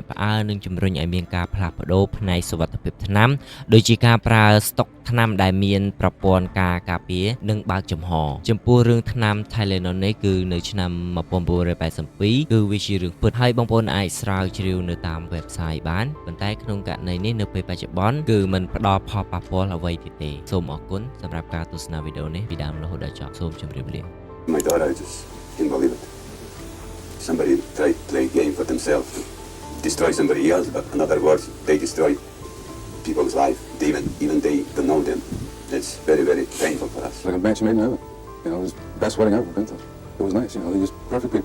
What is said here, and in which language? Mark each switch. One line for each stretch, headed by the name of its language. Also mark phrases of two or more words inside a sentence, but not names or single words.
Khmer: ផ្អើលនិងជំរុញឲ្យមានការផ្លាស់ប្ដូរផ្នែកសុវត្ថិភាពថ្នាំដូចជាការប្រើស្តុកថ្នាំដែលមានប្រព័ន្ធការពារនិងបើកចំហចំពោះរឿងថ្នាំ Tylenol នេះគឺនៅឆ្នាំ1982គឺវាជារឿងពិតហើយបងប្អូនអាចស្រាវជ្រាវនៅតាម website បានប៉ុន្តែក្នុងករណីនេះនៅពេលបច្ចុប្បន្នគឺមិនផ្ដល់ផលប៉ះពាល់អ្វីទៀតទេសូមអរគុណសម្រាប់ការទស្សនាវីដេអូនេះពីដើមរហូតដល់ចប់សូមជម្រាបលា
English: My daughter, I just can't believe it. Somebody tried to play a game for themselves, destroy somebody else, but in other words, they destroy people's life. Even they don't know them. It's very, very painful for us. Like a match made in heaven. You know, it was the best wedding I've ever been to. It was nice, you know, they're just perfect people.